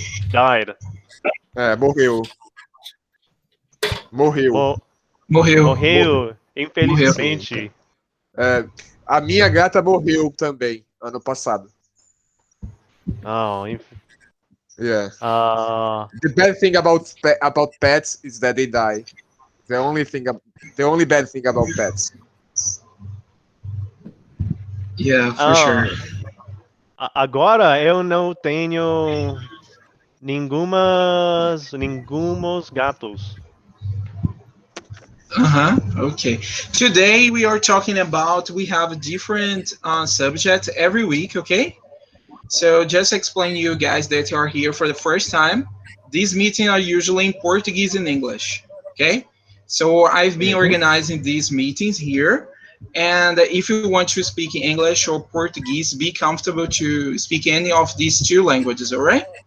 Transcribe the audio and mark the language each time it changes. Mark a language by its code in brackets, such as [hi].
[en] Died. [pt] Morreu. Morreu. Morreu. Morreu, infelizmente. A minha gata morreu também, ano passado. Oh, [en] Yeah. The bad thing about pets is that they die. The only bad thing about pets. Yeah, for sure. [pt] Agora eu não tenho nenhumos gatos. [en] Okay. Today we are talking about, we have a different subject every week, okay? So just explain you guys that are here for the first time. These meetings are usually in Portuguese and English, okay? So I've been organizing these meetings here. And if you want to speak English or Portuguese, be comfortable to speak any of these two languages, all right?